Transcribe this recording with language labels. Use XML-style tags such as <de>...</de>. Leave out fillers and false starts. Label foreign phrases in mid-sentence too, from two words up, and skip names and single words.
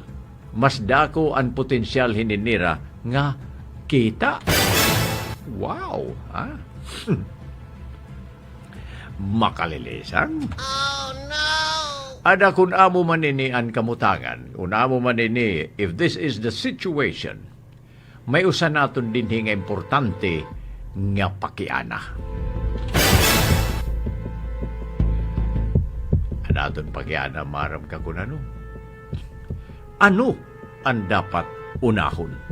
<war>Mas dako ang potensyal hininira nga kita. Wow! Makalilisan.</war> <en>Oh no!</en> <war>Ada kun amo manini ang kamutangan, kun amo manini,</war> <en>if this is the situation,</en> <war>may usa naton din nga importante nga pakiana. Anaton pakiana maram ka kun ano? Ano ang dapat unahon?</war>